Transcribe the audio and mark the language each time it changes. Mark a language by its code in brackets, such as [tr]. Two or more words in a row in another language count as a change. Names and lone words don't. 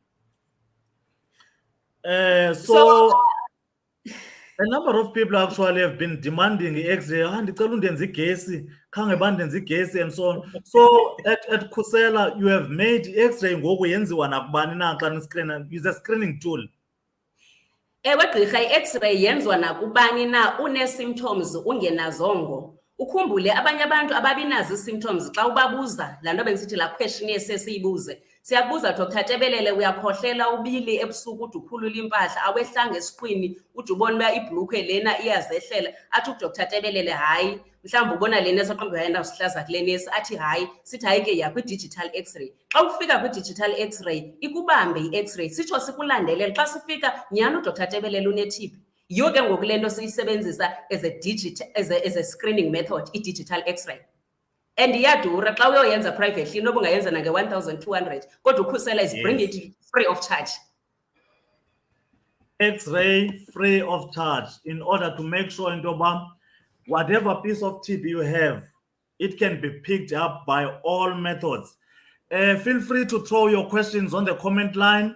[en] So a number of people actually have been demanding the X-ray, and so on. So at Khusela, you have made X-ray is a screening tool. [xh] Ewe gqirha i-X-ray yenziwa nakubani na une-symptoms ungenazongo. Ukhumbule abanye abantu ababinazo ii-symptoms xa ubabuza laa nto bendisithi laa questionnaire sesiyibuze. Siyakubuza Dr. Tebelele, uyakhohlela ubili ebusuku ude ukhulula impahla, awehlanga esiqwini ude ubona uba ibhlukhwe lena iyazehlela. Athi uDr. Tebelele hayi, mhlawumbi ubona lena esaqombe yayena sihlaza kule nesi, athi hayi, sithi hayi ke yakwi-digital X-ray. Xa ufika kwi-digital X-ray, ikubambe i-X-ray, sitsho sikulandelele. Xa sifika nyhani uDr. Tebelele une-TB. Yiyo ke ngoku le nto siyisebenzisa [en] as a screening method, [xh] i-digital X-ray. And iyadura xa uyoyenza privately inoba ungayenza nange-1,200 kodwa uKhusela [en] is bring it free of charge. X-ray free of charge, in order to make sure whatever piece of TB you have, it can be picked up by all methods. Feel free to throw your questions on the comment line.